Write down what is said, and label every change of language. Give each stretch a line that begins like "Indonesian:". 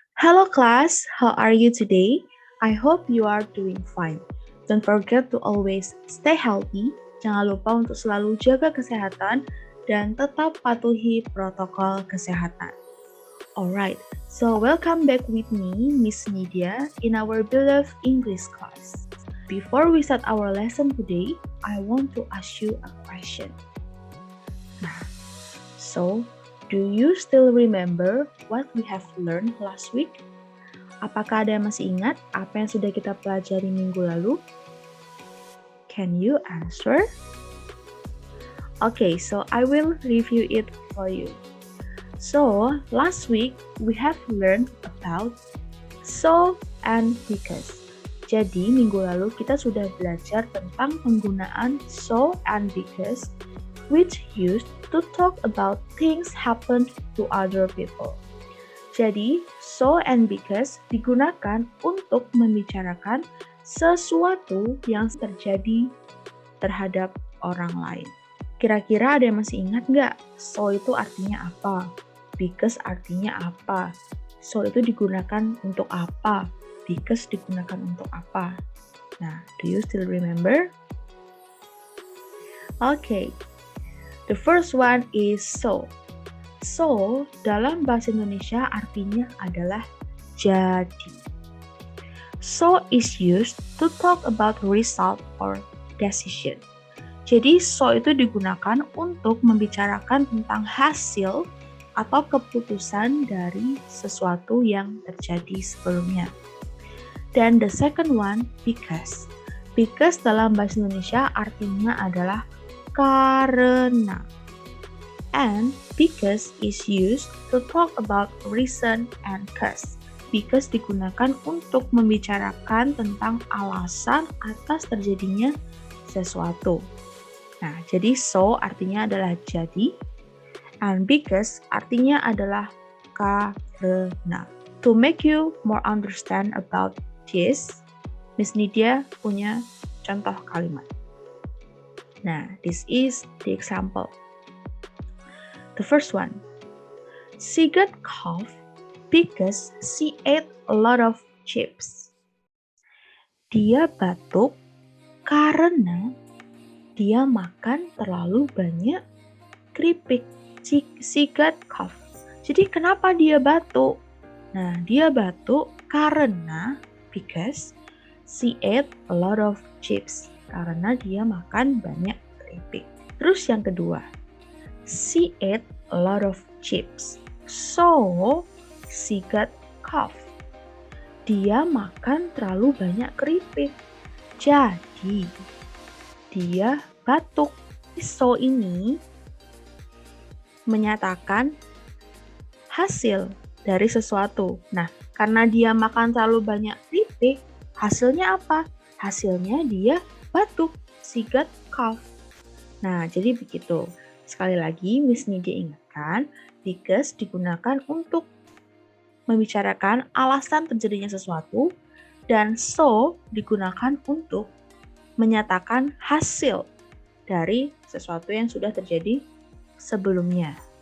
English: Hello class, how are you today? I hope you are doing fine. Don't forget to always stay healthy.
Indonesian: Jangan lupa untuk selalu jaga kesehatan dan tetap patuhi protokol kesehatan.
English: Alright, so welcome back with me, Miss Nidia, in our beloved English class. Before we start our lesson today, I want to ask you a question. So, do you still remember what we have learned last week?
Indonesian: Apakah ada yang masih ingat apa yang sudah kita pelajari minggu lalu?
English: Can you answer? Okay, so I will review it for you. So, last week we have learned about so and because.
Indonesian: Jadi, minggu lalu kita sudah belajar tentang penggunaan so and because,
English: which used to talk about things happened to other people.
Indonesian: Jadi, so and because digunakan untuk membicarakan sesuatu yang terjadi terhadap orang lain. Kira-kira ada yang masih ingat nggak? So itu artinya apa? Because artinya apa? So itu digunakan untuk apa? Because digunakan untuk apa?
English: Nah, do you still remember? Okay. The first one is so.
Indonesian: So, dalam bahasa Indonesia artinya adalah jadi.
English: So is used to talk about result or decision.
Indonesian: Jadi, so itu digunakan untuk membicarakan tentang hasil atau keputusan dari sesuatu yang terjadi sebelumnya. Dan
English: the second one, because.
Indonesian: Because dalam bahasa Indonesia artinya adalah karena.
English: And because is used to talk about reason and cause.
Indonesian: Because digunakan untuk membicarakan tentang alasan atas terjadinya sesuatu. Nah, jadi so artinya adalah jadi, and because artinya adalah karena.
English: To make you more understand about this, Miss Nidia
Indonesian: punya contoh kalimat.
English: Nah, this is the example. The first one, she got cough because she ate a lot of chips.
Indonesian: Dia batuk karena dia makan terlalu banyak keripik.
English: She got cough.
Indonesian: Jadi kenapa dia batuk? Nah, dia batuk karena
English: because she ate a lot of chips.
Indonesian: Karena dia makan banyak keripik. Terus yang kedua,
English: she ate a lot of chips, so she got cough.
Indonesian: Dia makan terlalu banyak keripik, jadi dia batuk. So ini menyatakan hasil dari sesuatu. Nah, karena dia makan terlalu banyak keripik, hasilnya apa? Hasilnya dia batuk,
English: she got cough.
Indonesian: Nah, jadi begitu. Sekali lagi, Miss Nidia ingatkan, because digunakan untuk membicarakan alasan terjadinya sesuatu, dan so digunakan untuk menyatakan hasil dari sesuatu yang sudah terjadi sebelumnya.